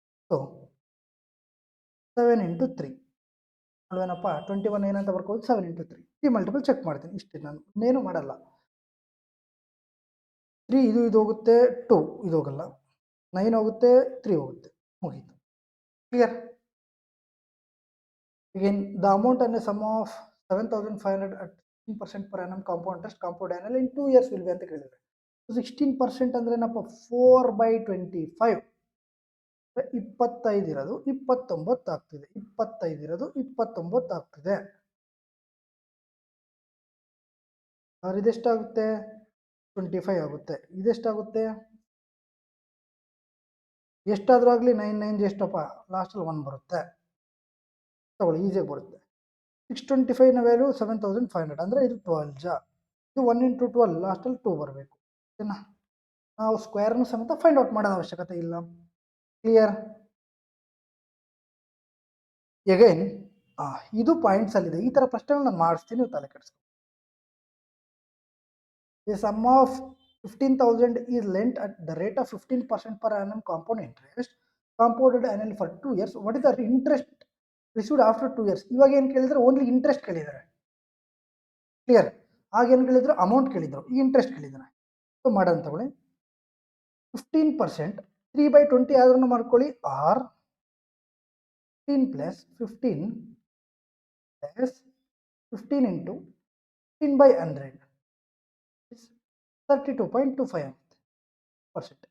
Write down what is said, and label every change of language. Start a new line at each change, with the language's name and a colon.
Kannada: So 7 into 3 ಅಲ್ವೇನಪ್ಪ? 21 ಏನಂತ ಬರ್ಕೋದು? 7 into 3 ಈ multiple check ಮಾಡ್ತೀನಿ. ಇಷ್ಟೇ, ನಾನು ಇನ್ನೇನು ಮಾಡಲ್ಲ. 3 ಇದು ಹೋಗುತ್ತೆ, 2 ಇದು ಹೋಗಲ್ಲ, 9 ಹೋಗುತ್ತೆ, 3 ಹೋಗುತ್ತೆ, ಮುಗೀತು. Clear?
English: Again, the amount and the sum of 7500 at 16% per annum compound interest compound annually in 2 years will be
Kannada: ಅಂತ ಕೇಳಿದ್ರೆ. 16% ಅಂದ್ರೆ ಏನಪ್ಪ? 4/25. 25 ಇರೋದು 29 ಆಗ್ತಿದೆ. 25 ಇರೋದು 29 ಆಗ್ತಿದೆ. ಅವ್ರು ಇದೆಷ್ಟಾಗುತ್ತೆ? 25 ಆಗುತ್ತೆ. ಇದೆಷ್ಟಾಗುತ್ತೆ? ಎಷ್ಟಾದರೂ ಆಗಲಿ 9 9 ಎಷ್ಟಪ್ಪ? ಲಾಸ್ಟಲ್ಲಿ 1 ಬರುತ್ತೆ. ತಗೊಳ್ಳಿ, ಈಸಿಯಾಗಿ ಬರುತ್ತೆ. 625ನ ವ್ಯಾಲ್ಯೂ 7500 ಅಂದರೆ ಇದು 12 ಜಾ. ಇದು 1 ಇಂಟು 12 ಲಾಸ್ಟಲ್ಲಿ 2 ಬರಬೇಕು. ಓಕೆನಾ? ನಾವು ಸ್ಕ್ವೇರ್ನು ಸಮೇತ ಫೈಂಡ್ ಔಟ್ ಮಾಡೋದು ಅವಶ್ಯಕತೆ ಇಲ್ಲ. ಕ್ಲಿಯರ್? ಎಗೈನ್ ಇದು ಪಾಯಿಂಟ್ಸಲ್ಲಿದೆ. ಈ ಥರ ಪ್ರಶ್ನೆಗಳು ನಾನು ಮಾಡಿಸ್ತೀನಿ, ನೀವು ತಲೆ ಕೆಡಿಸ್ಕೊ.
English: The sum of 15,000 is lent at the rate of 15% per annum compound interest compounded annually for 2 years. What is the interest received after 2 years?
Kannada: ಇವಾಗ ಏನು ಕೇಳಿದ್ರೆ ಓನ್ಲಿ ಇಂಟ್ರೆಸ್ಟ್ ಕೇಳಿದ್ದಾರೆ. ಕ್ಲಿಯರ್? ಆಗೇನು ಕೇಳಿದ್ರು? ಅಮೌಂಟ್ ಕೇಳಿದ್ರು. ಈ ಇಂಟ್ರೆಸ್ಟ್ ಕೇಳಿದ್ದಾರೆ. ಸೊ ಮಾಡೋಣ ತಗೊಳ್ಳಿ. 15%, 3/20 ಆದ್ರೂ ಮಾಡ್ಕೊಳ್ಳಿ, R 15 plus 15 plus 15 into 15/100 32.25 percent.